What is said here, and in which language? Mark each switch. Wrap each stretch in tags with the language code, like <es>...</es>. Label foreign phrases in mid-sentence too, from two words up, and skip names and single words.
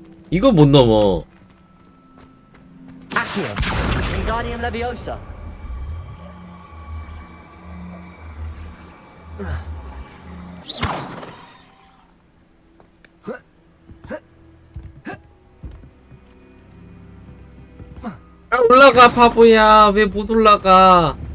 <ko>이거 못 넘어.</ko> <en>Accio. Wingardium Leviosa.</en> <ko>올라가 바보야. 왜 못 올라가?</ko>